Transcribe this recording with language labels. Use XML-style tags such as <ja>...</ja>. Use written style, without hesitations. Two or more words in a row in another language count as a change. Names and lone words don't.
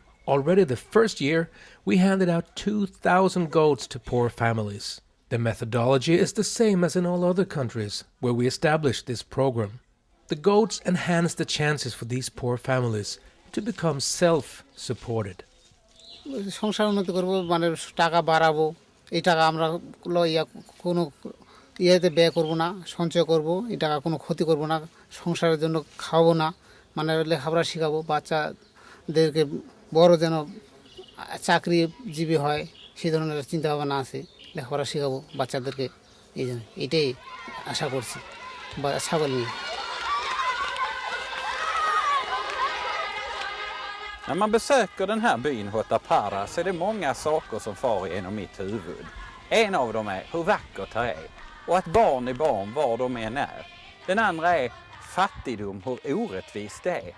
<en>Already the first year, we handed out 2,000 goats to poor families. The methodology is the same as in all other countries where we established this program. The goats enhance the chances for these poor families to become self-supported.</en> <bn>সংসার উন্নতি করব মানে টাকা বাড়াবো এই টাকা আমরা কোনো ইয়েতে ব্যয় করব না সঞ্চয় করব এই টাকা কোনো ক্ষতি করব না সংসারের জন্য খাওয়াবো না মানে লেখাপড়া শেখাবো বাচ্চাদেরকে বড় যেন চাকরিজীবী হয় সেই ধরনের চিন্তা ভাবনা আছে লেখাপড়া শেখাবো বাচ্চাদেরকে এই জন্য এটাই আশা করছি বা ছাগল নিয়ে</bn> <sv>När man besöker den här byn Hotapara så är det många saker som far genom mitt huvud. En av dem är hur vackert det är och att barn är barn var de än är. Den andra är fattigdom, hur orättvist det är.</sv>